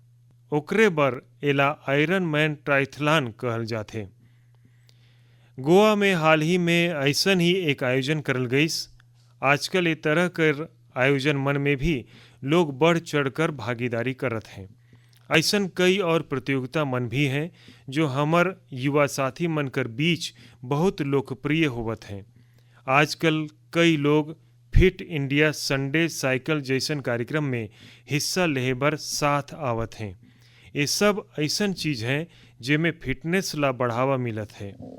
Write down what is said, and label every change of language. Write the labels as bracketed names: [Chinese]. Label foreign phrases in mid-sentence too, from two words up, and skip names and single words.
[Chhattisgarhi] ओकरे बर एला आयरन मैन ट्राइथलॉन कहल जाथे। गोवा में हाल ही में ऐसन ही एक आयोजन करल गईस। आजकल ये तरह कर आयोजन मन में भी लोग बढ़ चढ़कर भागीदारी करत हैं। ऐसन कई और प्रतियोगिता मन भी हैं जो हमर युवा साथी मन कर बीच बहुत लोकप्रिय होवत हैं। आजकल कई लोग फिट इंडिया संडे साइकिल जैसन कार्यक्रम में हिस्सा लेहे बर साथ आवत हैं। ये सब ऐसन चीज हैं जेमें फिटनेस ला बढ़ावा मिलत है।